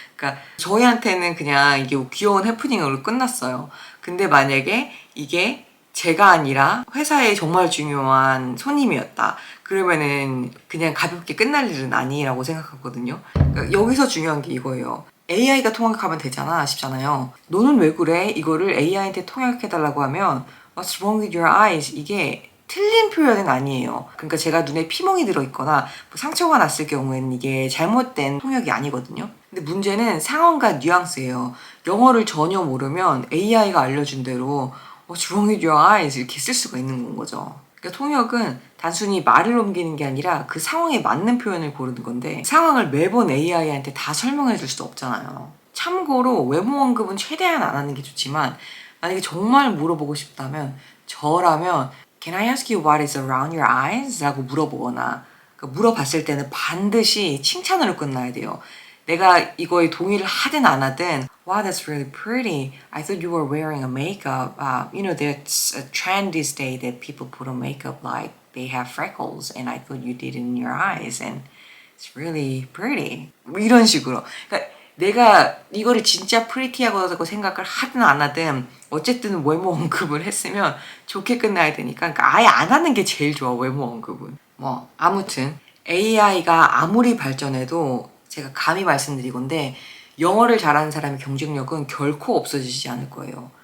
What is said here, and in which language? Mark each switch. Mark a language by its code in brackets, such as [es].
[ko] 그러니까 저희한테는 그냥 이게 귀여운 해프닝으로 끝났어요. 근데 만약에 이게 제가 아니라 회사에 정말 중요한 손님이었다. 그러면은 그냥 가볍게 끝날 일은 아니라고 생각하거든요. 그러니까 여기서 중요한 게 이거예요. AI가 통역하면 되잖아 싶잖아요. 너는 왜 그래? 이거를 AI한테 통역해달라고 하면 [en] What's wrong with your eyes? [ko] 이게 틀린 표현은 아니에요. 그러니까 제가 눈에 피멍이 들어있거나 뭐 상처가 났을 경우에는 이게 잘못된 통역이 아니거든요. 근데 문제는 상황과 뉘앙스예요. 영어를 전혀 모르면 AI가 알려준 대로 [en] What's wrong with your eyes? [ko] 이렇게 쓸 수가 있는 거죠. 그러니까 통역은 단순히 말을 옮기는 게 아니라 그 상황에 맞는 표현을 고르는 건데 상황을 매번 AI한테 다 설명해 줄 수도 없잖아요. 참고로 외모 언급은 최대한 안 하는 게 좋지만 만약에 정말 물어보고 싶다면 저라면 [en] Can I ask you what is around your eyes? [ko] 라고 물어보거나 그러니까 물어봤을 때는 반드시 칭찬으로 끝나야 돼요. 내가 이거에 동의를 하든 안 하든 [en] Wow, that's really pretty. I thought you were wearing a makeup. That's a trend this day that people put on makeup like they have freckles and I thought you did it in your eyes and it's really pretty. [ko] 뭐 이런 식으로. 그러니까 내가 이거를 진짜 [en] pretty [ko] 하고 생각을 하든 안 하든 어쨌든 외모 언급을 했으면 좋게 끝나야 되니까 그러니까 아예 안 하는 게 제일 좋아, 외모 언급은. 뭐 아무튼 AI가 아무리 발전해도 제가 감히 말씀드리건데 영어를 잘하는 사람의 경쟁력은 결코 없어지지 않을 거예요.